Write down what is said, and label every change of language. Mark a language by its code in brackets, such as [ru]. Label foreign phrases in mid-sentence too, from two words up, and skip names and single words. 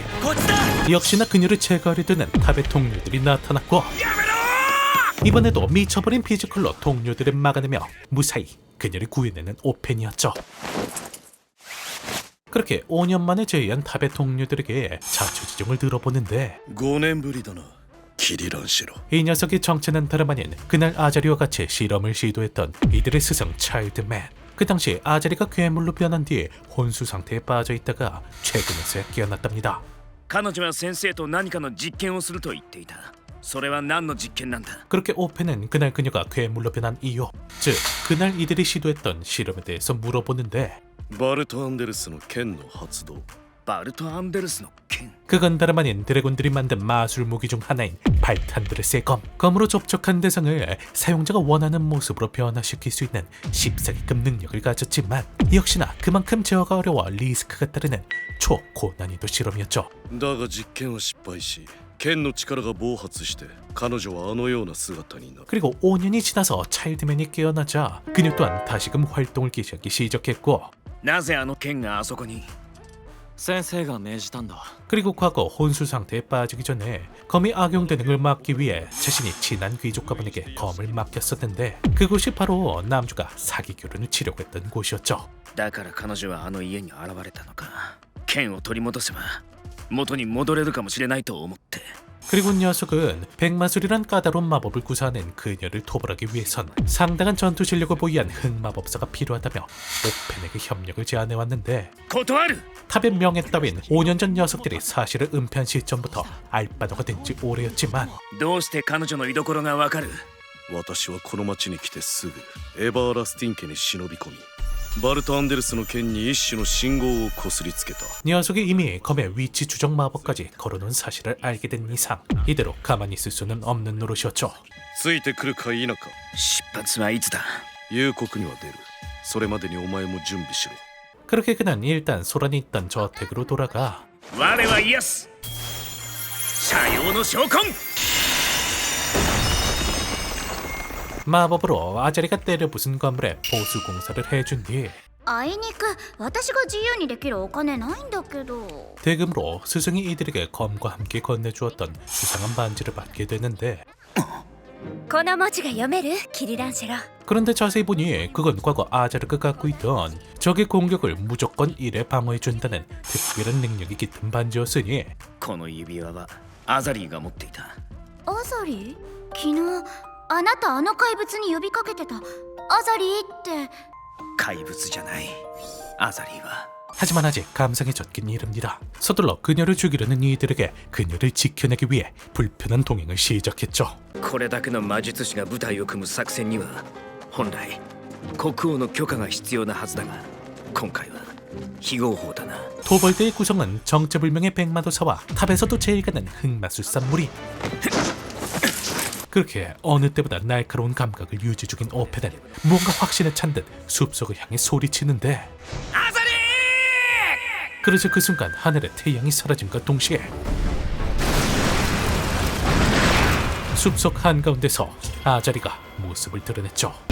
[ko] 역시나 그녀를 제거하려 드는 탑의 동료들이 나타났고 이번에도 미쳐버린 피지컬로 동료들을 막아내며 무사히 그녀를 구해내는 오펜이었죠. 그렇게 5년 만에 제의한 탑의 동료들에게 자초지종을 들어보는데 [ja] 5 年ぶりだなキリランシロ [ko] 이 녀석의 정체는 다름 아닌 그날 아자리와 같이 실험을 시도했던 이들의 스승 차일드맨. 그 당시 아자리가 괴물로 변한 뒤에 혼수 상태에 빠져 있다가 최근에서야 깨어났답니다. [ja] 彼女は先生と何かの実験をすると言っていた。それは何の実験なんだ? [ko] 그렇게 오펜은 그날 그녀가 괴물로 변한 이유, 즉 그날 이들이 시도했던 실험에 대해서 물어보는데 [ja] バルト・アンデルスの剣の発動バルト・アンデルスの剣? [ko] 그건 다름 아닌 드래곤들이 만든 마술 무기 중 하나인 발탄드레스의 검. 검으로 접촉한 대상을 사용자가 원하는 모습으로 변화시킬 수 있는 14기급 능력을 가졌지만 역시나 그만큼 제어가 어려워 리스크가 따르는 초고난이도 실험이었죠. [ja] だが実験は失敗し剣の力が暴発して彼女はあのような姿になる [ko] 그리고 5년이 지나서 차일드맨이 깨어나자 그녀 또한 다시금 활동을 개시하기 시작했고 [ja] なぜあの剣があそこに? 先生が命じたんだ。 [ko] 그리고 과거 혼수 상태에 빠지기 전에 검이 악용되는 걸 막기 위해 자신이 친한 귀족 가문에게 검을 맡겼었는데 그곳이 바로 남주가 사기 교련을 치려고 했던 곳이었죠. [ja] だから彼女はあの家に現れたのか。 剣を取り戻せば元に戻れるかもしれないと思って。 [ko] 그리고 녀석은 백마술이란 까다로운 마법을 구사하는 그녀를 토벌하기 위해선 상당한 전투 실력을 보유한 흑마법사가 필요하다며 오펜에게 협력을 제안해왔는데 [ja] 断る。 [ko] 탑의 명예 따윈 5년 전 녀석들이 사실을 은폐한 시점부터 알바노가 된 지 오래였지만 [ja] どうして彼女の居所がわかる？私はこの町に来てすぐエバーラスティン家に忍び込みバルト・アンデルスの剣に一種の信号をこすりつけた。 [ko] 녀석이 이미 검의 위치 추적 마법까지 걸어놓은 사실을 알게 된 이상 이대로 가만히 있을 수는 없는 노릇이었죠. [ja] ついてくるか否か出発はいつだ？夕刻には出る。それまでにお前も準備しろ。 [ko] 그렇게 그는 일단 소란이 있던 저택으로 돌아가 [ja] 我はイエス。社用の召喚。 [ko] 마법으로 아자리가 때려 부순 건물에 보수 공사를 해준 뒤 [ja] あいにく私が自由にできるお金ないんだけど。 [ko] 대금으로 스승이 이들에게 검과 함께 건네주었던 수상한 반지를 받게 되는데 [ja] この文字が読める？キリランシェラ。 [ko] 그런데 자세히 보니 그건 과거 아자르가 갖고 있던 적의 공격을 무조건 1에 방어해준다는 특별한 능력이 깃든 반지였으니 [ja] この指輪はアザリーが持っていた。アザリ？昨日あなたあの怪物に呼びかけてたアザリって。怪物じゃない。アザリーは [ko] 하지만 아직 감상에 젖긴 이릅니다. 서둘러 그녀를 죽이려는 이들에게 그녀를 지켜내기 위해 불편한 동행을 시작했죠. [ja] これだけの魔術師が部隊を組む作戦には本来国王の許可が必要なはずだが今回は非合法だな。 [ko] 토벌대의 구성은 정체불명의 백마도사와 탑에서도 제일 가는 흑마술사 무리. 그렇게 어느 때보다 날카로운 감각을 유지 중인 오펜은 뭔가 확신에 찬 듯 숲속을 향해 소리치는데 아자리! 그러자 그 순간 하늘의 태양이 사라짐과 동시에 숲속 한가운데서 아자리가 모습을 드러냈죠.